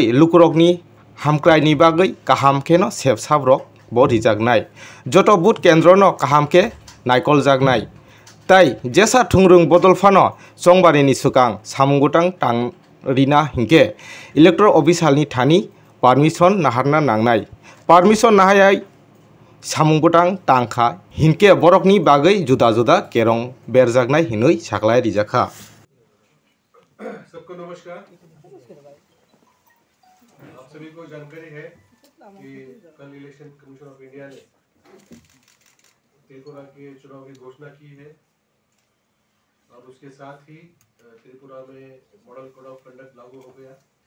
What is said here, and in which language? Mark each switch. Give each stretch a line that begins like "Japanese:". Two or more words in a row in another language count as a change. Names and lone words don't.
Kok Borok: लुकुरकनि हामक्रायनि बागै काहामखेनो सेबसाब्रक बरिजागनाय जत बुथ केन्द्रनो काहामखे नायकल जागनाय ताई जेसा थुंरुं बदलफानो चंबारिनि सुकां सामुंगुटां टां रिना हिंके
English: electoral officerni
Kok Borok: थानी पारमिशन नाहारना नांनाय पारमिशन नाहाय सामुंगुटां टांखा हिंके बरकनि बागै जुदा जुदा केरं बेरजागनाय हिनुई सागलाय रिजाखा।
Hindi: सबको नमस्कार। आप सभी को जानकारी है कि कल
English: Election Commission of India
Hindi: ने त्रिपुरा के चुनाव की घोषणा की है और उसके साथ ही त्रिपुरा में
English: model code of conduct
Hindi: लागू हो गया।